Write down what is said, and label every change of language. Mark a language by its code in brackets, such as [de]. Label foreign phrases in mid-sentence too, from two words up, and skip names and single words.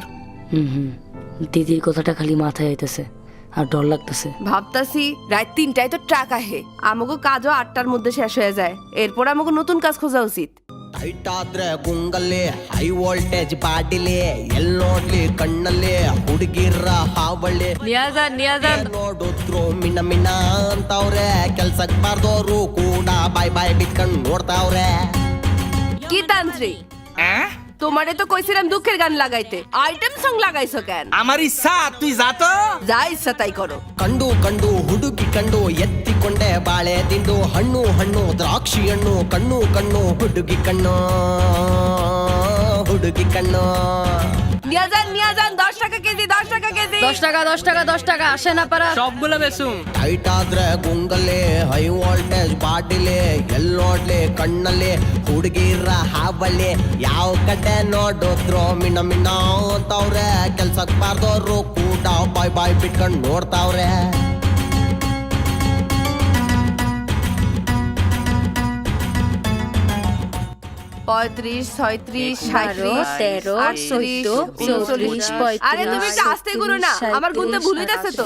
[bn] দিদির কথাটা খালি মাথায় আইতেছে আর ডর লাগতেছে। ভাবতাছি রাত 3টায় তো ট্রাক আহে, আমাকে কাজও 8টার মধ্যে শেষ হয়ে যায়। এরপর আমাকে নতুন কাজ খোঁজা উচিত। [kn] ಟೈಟಾದ್ರೆ ಗುಂಗಲ್ಲಿ [en] high voltage [kn] ಬಾಡಿಲಿ ಎಲ್ ನೋಡ್ಲಿ ಕಣ್ಣಲ್ಲಿ ಹುಡುಗಿರ ಹಾವಳಿ ನೋಡಿದ್ರು ಮಿನ ಮಿನ ಅಂತವ್ರೆ ಕೆಲ್ಸಕ್ ಬಾರ್ದವ್ರು ಕೂಡ ಬಾಯ್ ಬಾಯ್ ಬಿಟ್ಕೊಂಡ್ ನೋಡ್ತಾವ್ರೆ। [bn] কি তান্ত্রিক, তোমারে তো কইছিলাম দুঃখের গান লাগাইতে, [en] item song [bn] লাগাইছো কেন? আমার ইচ্ছা, তুই যা তো। যা ইচ্ছা তাই করো। [kn] ಕಂಡು ಕಂಡು ಹುಡುಗಿ ಕಂಡು ಎತ್ತಿಕೊಂಡೆ ಬಾಳೆ ತಿಂದು ಹಣ್ಣು ಹಣ್ಣು ದ್ರಾಕ್ಷಿ ಹಣ್ಣು ಕಣ್ಣು ಕಣ್ಣು ಹುಡುಗಿ ಕಣ್ಣು ಹುಡುಗಿ ಕಣ್ಣು। [bn] নিয়া যান 10 টাকা কেজি, 10 টাকা কেজি। 10 টাকা 10 টাকা 10 টাকা আসে না পারা সবগুলো বেসুম। [kn] ಟೈಟಾದ್ರೆ ಗುಂಗಲ್ಲಿ [en] high voltage [kn] ಬಾಡಿಲಿ ಎಲ್ ನೋಡ್ಲಿ ಕಣ್ಣಲ್ಲಿ ಹುಡುಗಿರ ಹಾವಳಿ ಯಾವ ಕಡೆ ನೋಡಿದ್ರು ಮಿನ ಮಿನ ಅಂತವ್ರೆ ಕೆಲ್ಸಕ್ ಬಾರ್ದವ್ರು ಕೂಡ ಬಾಯ್ ಬಾಯ್ ಬಿಟ್ಕೊಂಡ್ ನೋಡ್ತಾವ್ರೆ। [bn] 35, 36, 37, 38, আরে তুমি একটু আস্তে করো না, আমার গুনতে ভুল হইতাছে তো।